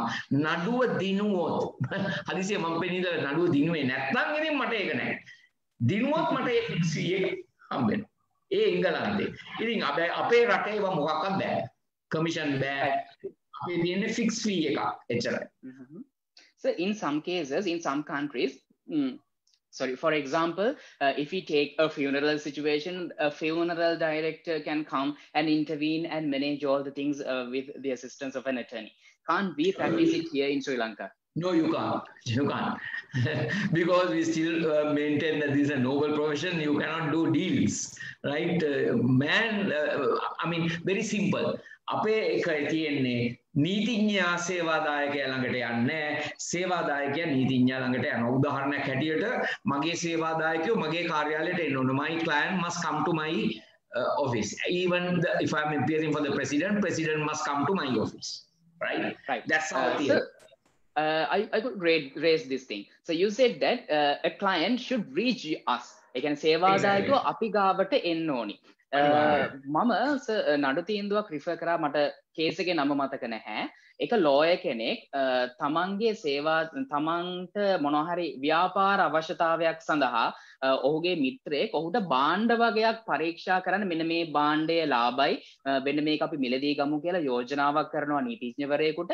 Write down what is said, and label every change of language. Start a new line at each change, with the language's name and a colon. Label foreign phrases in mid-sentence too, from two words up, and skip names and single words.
Sinhala: නඩුව දිනුවොත් හදිසියෙ මම පෙන්නීද නඩුව දිනුවේ නැත්නම් ඉතින් මට ඒක නැහැ. දිනුවොත් මට ඒ ෆික්ස් ෆී එක හම්බෙනවා. ඒ එංගලන්තේ. ඉතින් අපේ රටේ ඒවා මොකක්වත් බෑ. කමිෂන් බෑ. අපේ තියෙන්නේ ෆික්ස් ෆී එකක්. එච්චරයි.
English: So in some cases, in some countries, for example, if we take a funeral situation, a funeral director can come and intervene and manage all the things with the assistance of an attorney. Can't we practice it here in Sri Lanka? No, you can't. You can't. Because we still maintain that this is a noble profession. You cannot do deals, right? I mean, very simple.
Sinhala: අපේ එකයි තියෙන්නේ නීතිඥයා සේවාදායකයා ළඟට යන්නේ සේවාදායකයා නීතිඥයා ළඟට යනවා උදාහරණයක් හැටියට මගේ සේවාදායකයෝ මගේ කාර්යාලයට එන්න ඕන
English: my client must come to my office even if I am appearing for the president must come to my office right that's how it is. I could raise this thing. So you said that a client should reach us.
Sinhala: ඒ කියන්නේ සේවාදායකයෝ අපි ගාවට එන්න ඕනි. මම නඩු තීන්දුවක් රිෆර් කරා මට කේස් එකේ නම මතක නැහැ. එක ලෝයර් කෙනෙක් තමන්ට මොනවා හරි ව්‍යාපාර අවශ්‍යතාවයක් සඳහා ඔහුගේ මිත්‍රයෙක් ඔහුට භාණ්ඩ වගයක් පරීක්ෂා කරන්න මෙන්න මේ භාණ්ඩයේ ලාභයි මෙන්න මේක අපි මිලදී ගමු කියලා යෝජනාවක් කරනවා නීතිඥවරයෙකුට.